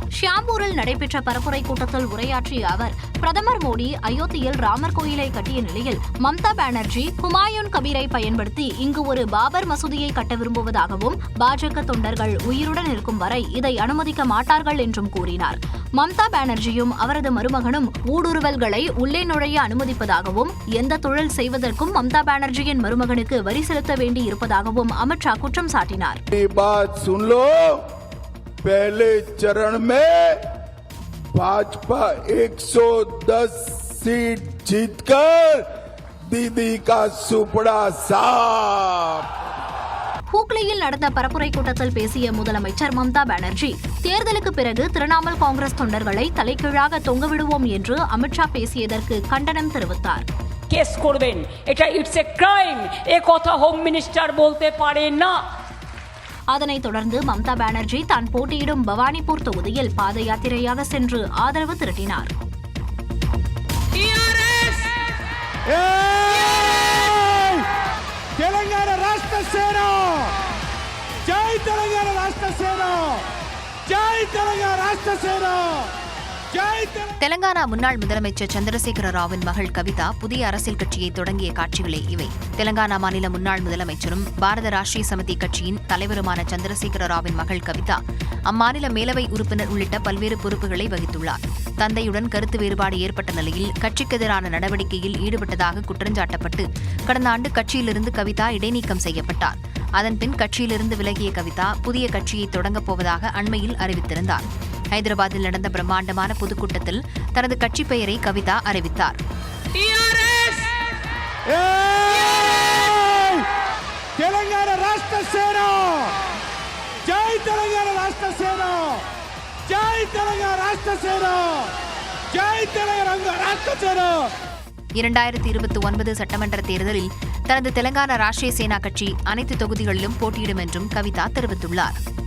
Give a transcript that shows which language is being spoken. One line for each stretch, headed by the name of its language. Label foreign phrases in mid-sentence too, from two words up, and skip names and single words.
Tamil: ஷியாம்பூரில் நடைபெற்ற பரப்புரை கூட்டத்தில் உரையாற்றிய அவர், பிரதமர் மோடி அயோத்தியில் ராமர் கோயிலை கட்டிய நிலையில் மம்தா பானர்ஜி ஹுமாயூன் கபீரை பயன்படுத்தி இங்கு ஒரு பாபர் மசூதியை கட்ட விரும்புவதாகவும், பாஜக தொண்டர்கள் உயிருடன் இருக்கும் வரை இதை அனுமதிக்க மாட்டார்கள் என்றும் கூறினார். மம்தா பானர்ஜியும் அவரது மருமகனும் ஊடுருவல்களை உள்ளே நுழைய அனுமதிப்பதாகவும், எந்த தொழில் செய்வதற்கும் மம்தா பானர்ஜியின் மருமகனுக்கு வரி செலுத்த வேண்டி இருப்பதாகவும் அமித்ஷா குற்றம் சாட்டினார்.
Hindi: पहले चरण में भाजपा 110 सीट जीतकर दीदी का सुपड़ा साफ.
Tamil: ஹூக்ளியில் நடந்த பரப்புரை கூட்டத்தில் பேசிய முதலமைச்சர் மம்தா பானர்ஜி, தேர்தலுக்கு பிறகு திரிணாமுல் காங்கிரஸ் தொண்டர்களை தலைகீழாக தொங்கவிடுவோம் என்று அமித்ஷா பேசியதற்கு கண்டனம் தெரிவித்தார்.
Bangla: কেস করবেন, এটা
English: it's a crime,
Bangla: এ কথা
English: home minister
Bangla: বলতে পারে না.
Tamil: அதனைத் தொடர்ந்து மம்தா பானர்ஜி தான் போட்டியிடும் பவானிபூர் தொகுதியில் பாத யாத்திரையாக சென்று ஆதரவு திரட்டினார்.
Telugu: తెలంగాణ రాష్ట్ర సేన, జై తెలంగాణ రాష్ట్ర సేన, జై తెలంగాణ రాష్ట్ర సేన, జై
Tamil: தெலங்கானா முன்னாள் முதலமைச்சர் சந்திரசேகர ராவின் மகள் கவிதா புதிய அரசியல் கட்சியை தொடங்கிய காட்சிகளே இவை. தெலங்கானா மாநில முன்னாள் முதலமைச்சரும் பாரத ராஷ்டிரிய சமிதி கட்சியின் தலைவருமான சந்திரசேகர ராவின் மகள் கவிதா அம்மாநில மேலவை உறுப்பினர் உள்ளிட்ட பல்வேறு பொறுப்புகளை வகித்துள்ளார். தந்தையுடன் கருத்து வேறுபாடு ஏற்பட்ட நிலையில் கட்சிக்கு எதிரான நடவடிக்கையில் ஈடுபட்டதாக குற்றஞ்சாட்டப்பட்டு கடந்த ஆண்டு கட்சியிலிருந்து கவிதா இடைநீக்கம் செய்யப்பட்டார். அதன்பின் கட்சியிலிருந்து விலகிய கவிதா புதிய கட்சியை தொடங்கப் போவதாக அண்மையில் அறிவித்திருந்தார். ஹைதராபாத்தில் நடந்த பிரம்மாண்டமான பொதுக்கூட்டத்தில் தனது கட்சி பெயரை கவிதா அறிவித்தார்.
Telugu: తెలంగాణ రాష్ట్ర సేన, జై తెలంగాణ రాష్ట్ర సేన, జై తెలంగాణ రాష్ట్ర సేన, జై తెలంగాణ రాష్ట్ర సేన.
Tamil: 2029 சட்டமன்ற தேர்தலில் தனது தெலங்கானா ராஷ்டிரிய சேனா கட்சி அனைத்து தொகுதிகளிலும் போட்டியிடும் என்றும் கவிதா தெரிவித்துள்ளார்.